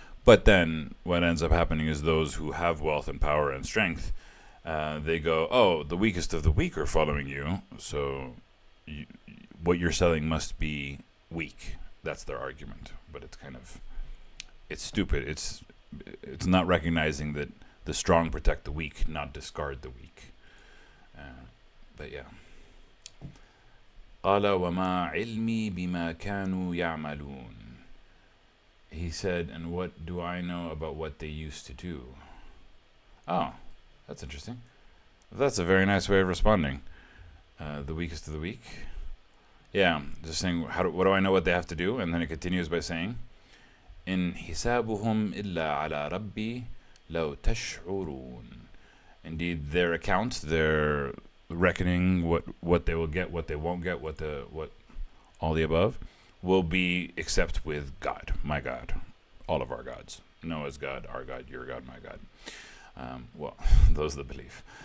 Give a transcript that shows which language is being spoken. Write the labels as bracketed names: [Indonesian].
[English] But then what ends up happening is those who have wealth and power and strength, they go, "Oh, the weakest of the weak are following you, so what you're selling must be weak." That's their argument, but it's kind of it's stupid. It's not recognizing that the strong protect the weak, not discard the weak. But yeah. [Arabic] قال وما علمي بما كانوا يعملون. [English] He said, and what do I know about what they used to do? Oh, that's interesting. That's a very nice way of responding. The weakest of the weak. Yeah, just saying, what do I know what they have to do? And then it continues by saying, [Arabic] إن حسابهم إلا على ربي لو تشعرون. [English] Indeed, their account, their reckoning, what they will get, what they won't get, what all the above, will be except with God, my God, all of our gods. Noah's God, our God, your God, my God. Well, those that believe.